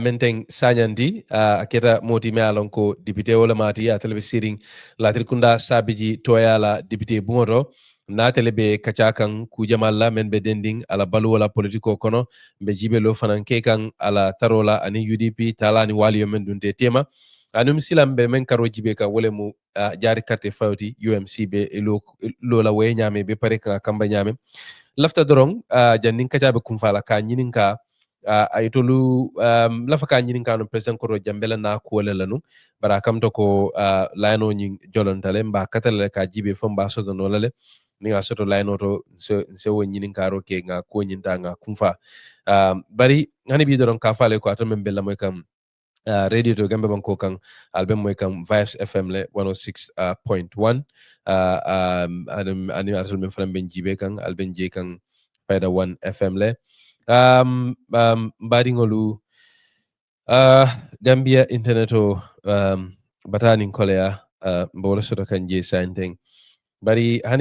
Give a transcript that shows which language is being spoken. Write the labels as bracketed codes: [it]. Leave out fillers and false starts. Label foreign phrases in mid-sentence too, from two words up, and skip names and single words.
[man] Menteng Sanyang aketa moti me alon ko député wala mati a telebe siring la trikunda sabiji toyala député bungoto na telebe kacakan ku jamalla men be dending ala balu wala politiko kono be jibelo fanan kekan ala tarola ani UDP talani wali men dunte tema anum silambe men karo jibe ka wala mu jari carte fawti UMC be lola way nyame be pare ka kamba nyame lafta dorong jannin kajabe kumfala ka nyininka aytolu lafa ka nyininka no president Koto Jammeh na ko lanu bara kam to ko layno nyin jolontale mba katale ka jibe fomba soto no lale ni nga soto layno to se wo nyininka ro ke nga ko nyinta nga kumfa bari hani bi doron ka fale ko atom bella moy kam radio to Gambia banko kan album moy kam Vibes FM le 106.1 ani atul men faram ben jibe kan alben je kan Faida 1 FM le mbadi ngolu Gambia interneto batani kolea mbawla soto kan je santeng bari hani